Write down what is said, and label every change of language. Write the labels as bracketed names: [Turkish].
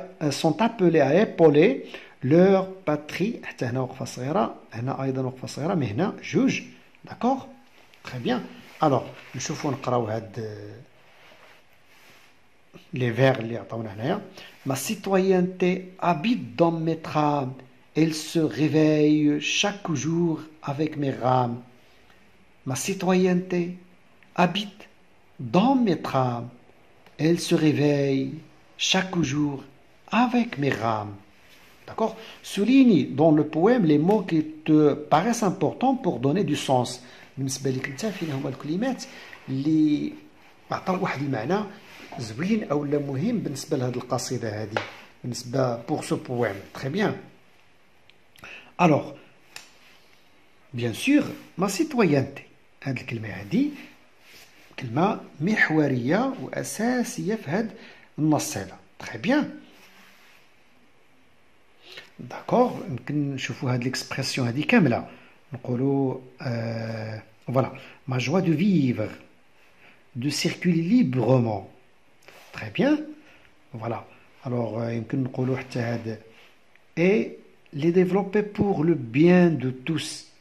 [French] sont appelés à épauler leur patrie. [Arabic] حتى هنا وقفه صغيره هنا ايضا وقفه صغيره مي هنا جوج. [French] داكوغ très bien. [Arabic] alors نشوفوا نقراو هاد [French] les vers [Arabic] اللي عطاونا هنايا. [French] ma citoyenneté habite dans mes trames, elle se réveille chaque jour avec mes rames. ma citoyenneté habite dans mes trames, elle se réveille chaque jour avec mes rames. D'accord? Souligne dans le poème les mots qui te paraissent importants pour donner du sens. [Arabic] بالنسبة لك انت فين هما الكلمات اللي عطاو واحد المعنى زوين او لا مهم بالنسبة لهاد القصيدة هذه بالنسبة [French] pour ce poème. Très bien. Alors bien sûr ma citoyenneté [Arabic] هاد الكلمة هذه كلمة محورية وأساسية في هاد النص هذا. [French] Très bien. D'accord. [Arabic] يمكن نشوفوا هاد [French] l'expression [Arabic] هذه كاملة نقولوا [French] voilà ma joie de vivre de circuler librement. Très bien. Voilà. alors [Arabic] يمكن نقولوا حتى هاد [French] et les développer pour le bien de tous.